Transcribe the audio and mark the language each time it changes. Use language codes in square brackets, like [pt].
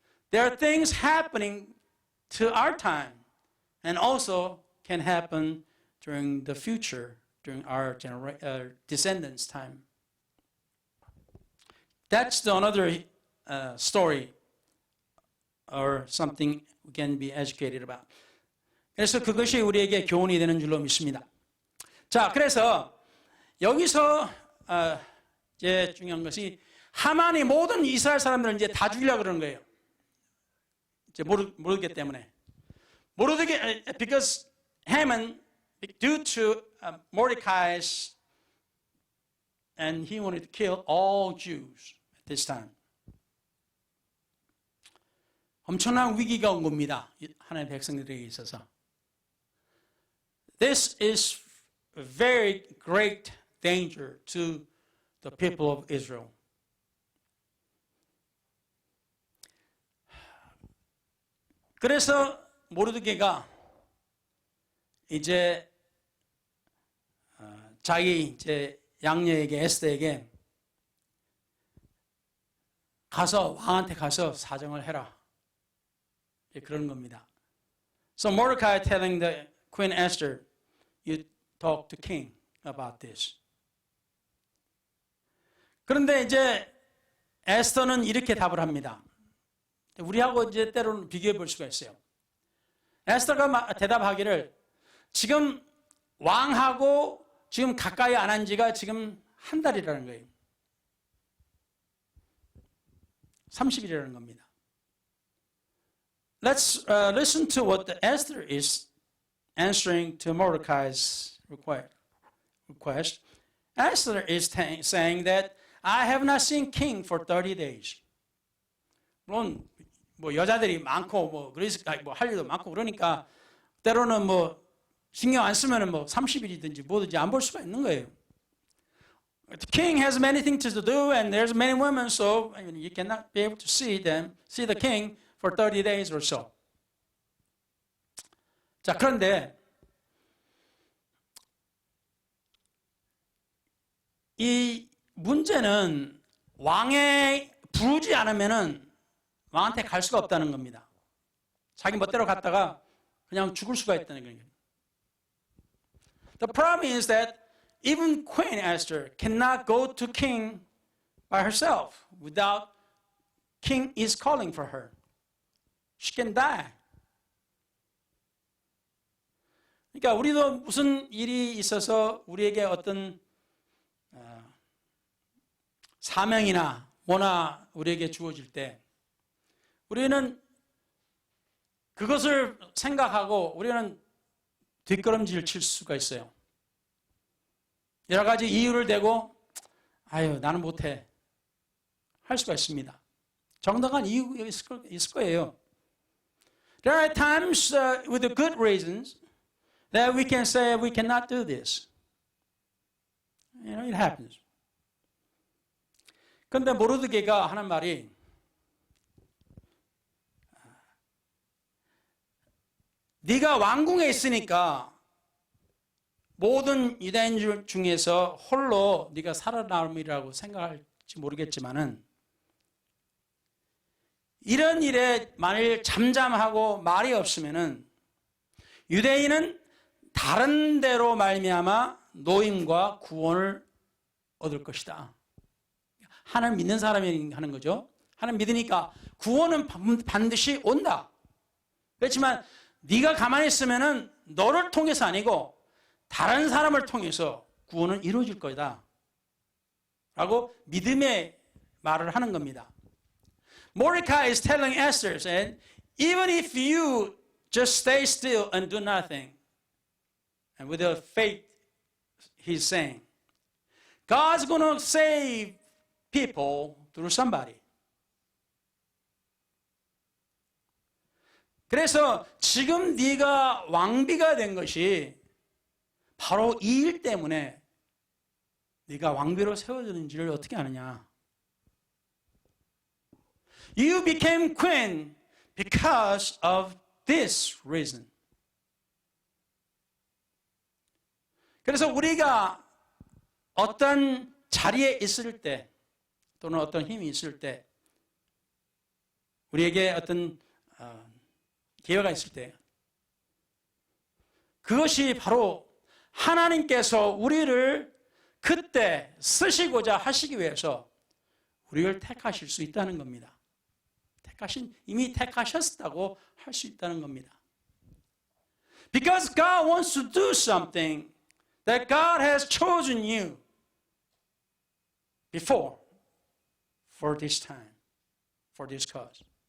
[en] There are things happening to our time and also can happen during the future, during our descendants' time. That's another story or something we can be educated about. [ko] 그래서 그것이 우리에게 교훈이 되는 줄로 믿습니다. 자, 그래서 여기서 이제 중요한 것이 하만이 모든 이스라엘 사람들을 이제 다 죽이려고 그러는 거예요. 이제 모르기 때문에. [en] because Haman, due to Mordecai's, and he wanted to kill all Jews at this time. [ko] 엄청난 위기가 온 겁니다. 하나님의 백성들에게 있어서. [en] This is a very great danger to the people of Israel. [ko] 그래서 모르드게가 이제 자기 이제 양녀에게 에스더에게 가서 왕한테 가서 사정을 해라. 그런 겁니다. [en] So Mordecai telling the Queen Esther, you talk to king about this. [ko] 그런데 이제 에스더는 이렇게 답을 합니다. 우리하고 이제 때로는 비교해 볼 수가 있어요. 에스더가 대답하기를 지금 왕하고 지금 가까이 안 한 지가 지금 한 달이라는 거예요. 30일이라는 겁니다. [en] Let's listen to what Esther is answering to Mordecai's request. Esther is saying that I have not seen king for 30 days. [ko] 물론 뭐 여자들이 많고 뭐 그래서 뭐 할 일도 많고 그러니까 때로는 뭐 신경 안 쓰면은 뭐 30일이든지 뭐든지 안 볼 수가 있는 거예요. [en] The king has many things to do and there's many women, so you cannot be able to see the king for 30 days or so. [ko] 자, 그런데 이 문제는 왕에 부르지 않으면은 왕한테 갈 수가 없다는 겁니다. 자기 멋대로 갔다가 그냥 죽을 수가 있다는 거예요. [en] The problem is that even Queen Esther cannot go to king by herself without king is calling for her. She can die. [ko] 그러니까 우리도 무슨 일이 있어서 우리에게 어떤 사명이나 뭐나 우리에게 주어질 때 우리는 그것을 생각하고 우리는 뒷걸음질 칠 수가 있어요. 여러 가지 이유를 대고 아유 나는 못해 할 수가 있습니다. 정당한 이유가 있을 거예요. [en] There are times with the good reasons that we can say we cannot do this. You know, it happens. [ko] 그런데 모르드게가 하는 말이 네가 왕궁에 있으니까 모든 유대인 중에서 홀로 네가 살아남으리라고 생각할지 모르겠지만은 이런 일에 만일 잠잠하고 말이 없으면은 유대인은 다른 데로 말미암아 노임과 구원을 얻을 것이다. 하나님 믿는 사람이 하는 거죠. 하나님 믿으니까 구원은 반드시 온다. 그렇지만 네가 가만히 있으면은 너를 통해서 아니고 다른 사람을 통해서 구원은 이루어질 거다. 라고 믿음의 말을 하는 겁니다. [en] Mordecai is telling Esther, said, even if you just stay still and do nothing, and with the faith, he's saying, God's going to save people through somebody. [ko] 그래서 지금 네가 왕비가 된 것이 바로 이 일 때문에 네가 왕비로 세워졌는지를 어떻게 아느냐. [en] You became queen because of this reason. [ko] 그래서 우리가 어떤 자리에 있을 때 또는 어떤 힘이 있을 때 우리에게 어떤 기회가 있을 때 그것이 바로 하나님께서 우리를 그때 쓰시고자 하시기 위해서 우리를 택하실 수 있다는 겁니다. 이미 택하셨다고 할 수 있다는 겁니다. [en] Because God wants to do something that God has chosen you before for this time, for this cause.